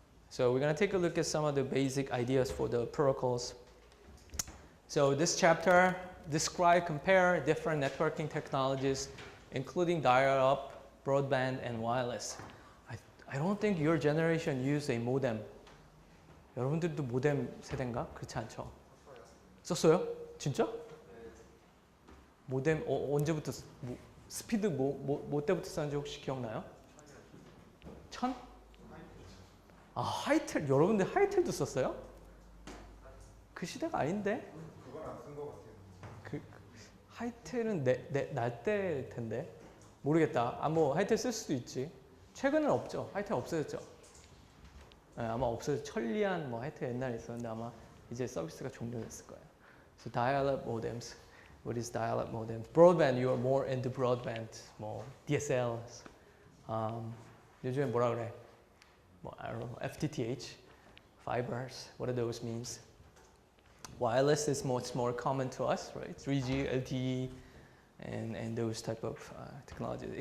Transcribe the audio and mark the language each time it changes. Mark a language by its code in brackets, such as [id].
[en] So we're going to take a look at some of the basic ideas for the protocols. So this chapter describe, compare different networking technologies, including dial-up, broadband, and wireless. I don't think your generation used a modem. [ko] 여러분들도 모뎀 세대인가? 그렇지 않죠? 썼어요? 진짜? 모뎀 언제부터 스피드 뭐 때부터 썼는지 혹시 기억나요? 1000? 아 하이텔 여러분들 하이텔도 썼어요? 그 시대가 아닌데? 그건 안 쓴 것 같아요. 하이텔은 날 때 텐데 모르겠다. 뭐 하이텔 쓸 수도 있지. 최근은 없죠. 하이텔 없어졌죠. 네, 아마 없어졌. 천리안 뭐 하이텔 옛날에 있었는데 아마 이제 서비스가 종료됐을 거예요. [en] So dial-up modems. What is dial-up modems? Broadband. You are more into broadband. [ko] 뭐 DSLs. 요즘에 뭐라 그래? 뭐 [en] I don't know. FTTH, fibers. What do those means? Wireless is much more common to us, right? 3G, LTE, and those type of technologies.